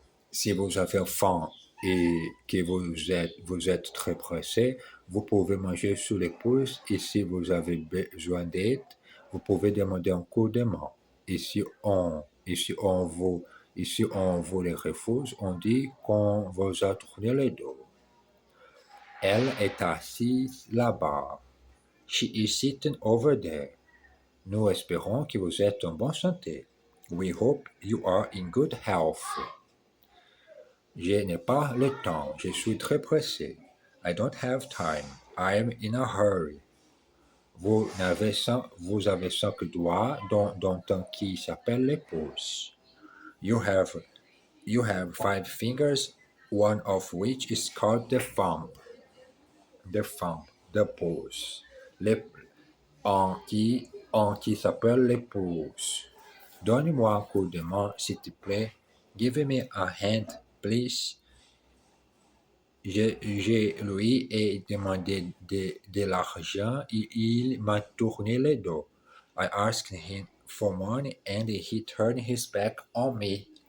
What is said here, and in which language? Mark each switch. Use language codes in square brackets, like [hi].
[fr] Si vous avez faim et que vous êtes très pressé, vous pouvez manger sous les pouces et si vous avez besoin d'aide, vous pouvez demander un coup de main. Et si on vous les refuse, on dit qu'on vous a tourné le dos. Elle est assise là-bas. [en] She is sitting over there. [fr] Nous espérons que vous êtes en bonne santé. [en] We hope you are in good health. [fr] Je n'ai pas le temps. Je suis très pressé. [en] I don't have time. I am in a hurry. [fr] Vous avez 5 doigts dont un qui s'appelle les pouces. [en] You have 5 fingers, one of which is called the thumb. The thumb, the pouce. [fr] Un qui s'appelle les pouces. Donne-moi un coup de main, s'il te plaît. [en] Give me a hand, please. [fr] Je lui ai demandé de l'argent et il m'a tourné le dos. [en] I asked him for money and he turned his back on me.